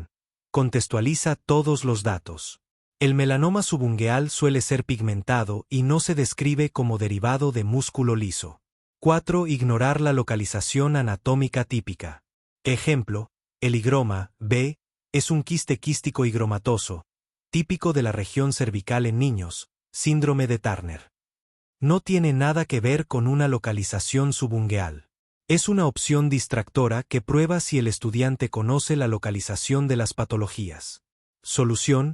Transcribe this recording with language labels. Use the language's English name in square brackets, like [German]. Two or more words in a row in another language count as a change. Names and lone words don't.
[Spanish] Contextualiza todos los datos. El melanoma subungueal suele ser pigmentado y no se describe como derivado de músculo liso. 4. Ignorar la localización anatómica típica. Ejemplo, el higroma, B, es un quiste quístico higromatoso, típico de la región cervical en niños, síndrome de Turner. No tiene nada que ver con una localización subungueal. Es una opción distractora que prueba si el estudiante conoce la localización de las patologías. Solución.